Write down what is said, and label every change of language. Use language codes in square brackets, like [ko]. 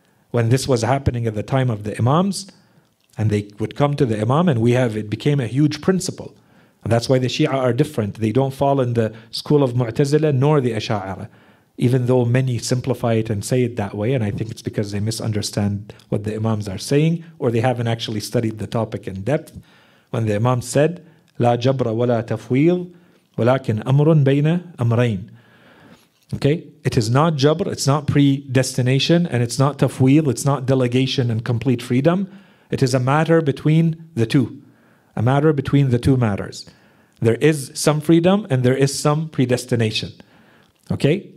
[en] When this was happening at the time of the Imams, and they would come to the Imam, and it became a huge principle. And that's why the Shia are different. They don't fall in the school of Mu'tazila nor the Asha'ira, even though many simplify it and say it that way. And I think it's because they misunderstand what the Imams are saying, or they haven't actually studied the topic in depth. When the Imam said, [ar] لا جبر ولا تفويض ولكن أمر بين أمرين. [en] Okay, it is not jabr, it's not predestination, and it's not tafweel, it's not delegation and complete freedom. It is a matter between the two. A matter between the two matters. There is some freedom and there is some predestination. Okay?